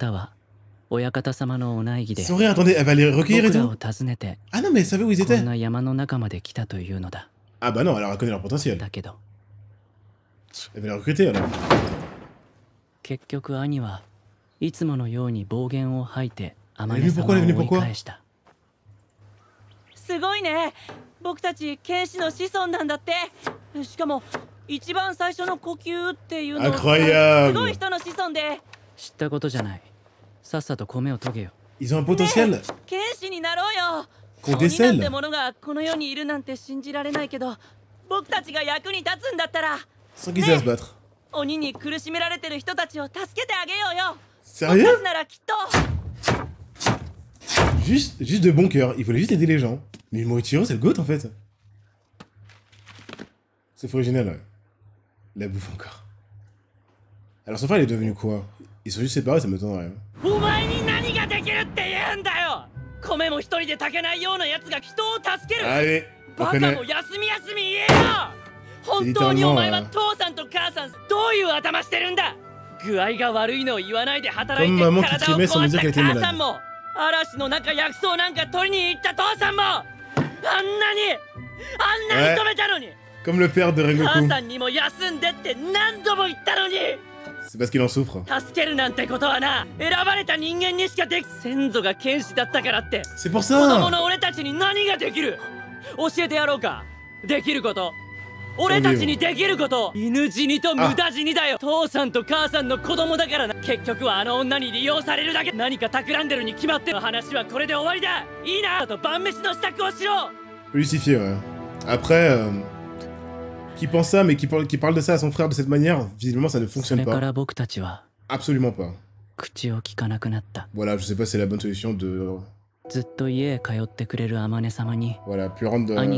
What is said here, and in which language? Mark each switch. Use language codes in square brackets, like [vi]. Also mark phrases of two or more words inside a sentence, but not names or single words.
[fr] rire, attendez, elle va les recueillir et tout. Ah non, mais elle savait où ils étaient. Ah bah non, elle a reconnu leur potentiel. Elle va les recruter alors. Elle est venue pourquoi? [ja] すごいね。僕たち剣士の子孫なんだって。しかも一番最初の呼吸っていうのはすごい人の子孫で。知ったことじゃない。さっさと米を研げよ。 [fr] Ils ont un potentiel. [ja] 剣士になろうよ。鬼なんてものがこの世にいるなんて信じられないけど、僕たちが役に立つんだったら。 [fr] Sans qu'ils aient à se battre. [ja] 鬼に苦しめられてる人たちを助けてあげようよ。 [fr] Sérieux? [ja] 僕たちならきっと。 [fr] Juste de bon cœur, il voulait juste aider les gens. Mais Moichiro, c'est le GOAT en fait. C'est original, ouais. La bouffe encore. Alors son frère, il est devenu quoi? Ils sont juste séparés, ça m'étonnerait. [ja] お前に何ができるって言うんだよ。米も一人で炊けないようなやつが人を助ける。 [fr] Allez, [ja] バカも休み休み言えよ。本当にお前は父さんと母さんどういう頭してるんだ。具合が悪いのを言わないで働いて体を壊した母さんも、嵐の中薬草なんか取りに行った父さんも、あんなに止めたのに。 [fr] Comme le père de Rengoku. [ja] 母さんにも休んでって何度も言ったのに。 [fr] C'est parce qu'il en souffre. [ja] 助けるなんてことはな、選ばれた人間にしかでき、先祖が剣士だったからって。 [fr] C'est pour [ja] 子 [fr] ça. [ja] 供の俺たちに何ができる？教えてやろうか。できること。俺たちにできること。犬死にと無駄死にだよ。父さんと母さんの子供だからな。結局はあの女に利用されるだけ。何か企んでるに決まってる。話はこれで終わりだ。いいなと晩飯の支度をしろ。 [fr] Justifié, ouais. Après, qui pense ça, mais qui parle de ça à son frère de cette manière, visiblement ça ne fonctionne pas. Absolument pas. Voilà, je sais pas si c'est la bonne solution de... Voilà, puis rendre...